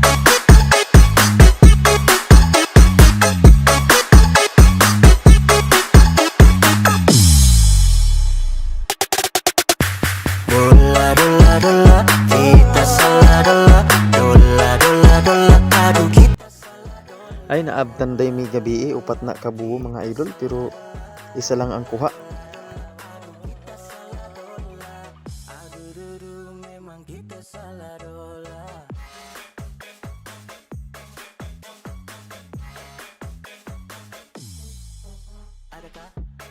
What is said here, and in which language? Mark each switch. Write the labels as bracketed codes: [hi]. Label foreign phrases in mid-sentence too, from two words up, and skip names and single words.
[id] Dola, dola, dola, kita salah dola. Dola, dola, dola, aduh kita salah dola. [ceb] Ay naabtan day mi gabi upat na kabuo mga idol, pero isa lang ang kuha. [id] Aduh dudu memang kita salah dola. Adakah?